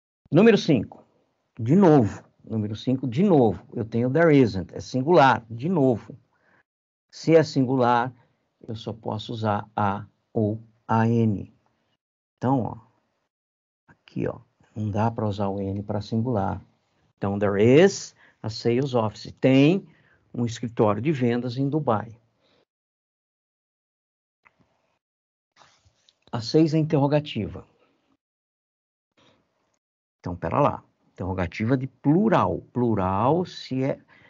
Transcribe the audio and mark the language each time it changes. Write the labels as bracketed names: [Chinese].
[Portuguese] Número 5. De novo. Número 5, de novo. Eu tenho [English] there isn't. [Portuguese] É singular. De novo. Se é singular, eu só posso usar a ou AN. Então, ó. Aqui, ó. Não dá para usar o N para singular. [English] Então, there is a sales office. [Portuguese] Tem um escritório de vendas em Dubai. A 6 é interrogativa. Então, pera lá. Interrogativa de plural. Plural, se é...